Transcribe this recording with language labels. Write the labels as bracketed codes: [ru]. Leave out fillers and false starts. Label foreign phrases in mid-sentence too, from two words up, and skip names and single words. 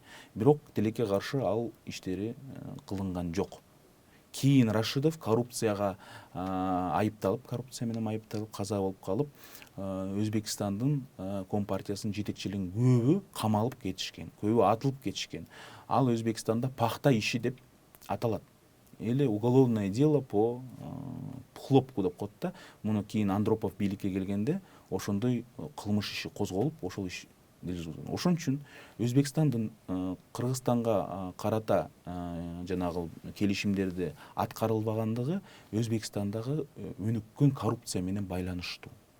[ky] Бирок тилекке каршы ал иштери кылынган жок. Кийин Рашидов коррупция менен айыпталып, каза болуп калып, Өзбекстандын компартиясынын жетекчилигинин көбү камалып кетишкен, көбү атылып кетишкен. Ал Өзбекстанда пахта иши деп аталат. [ru] Или уголовное дело по хлопку [ky] деп коет да. Муну кийин Андропов бийликке келгенде ошондой кылмыш иши козголуп, ошол иш жүргүзүлгөн. Ошон үчүн Өзбекстандын Кыргызстанга карата жанагы келишимдерди аткарылбагандыгы Өзбекстандагы өнүккөн коррупция менен байланыштуу.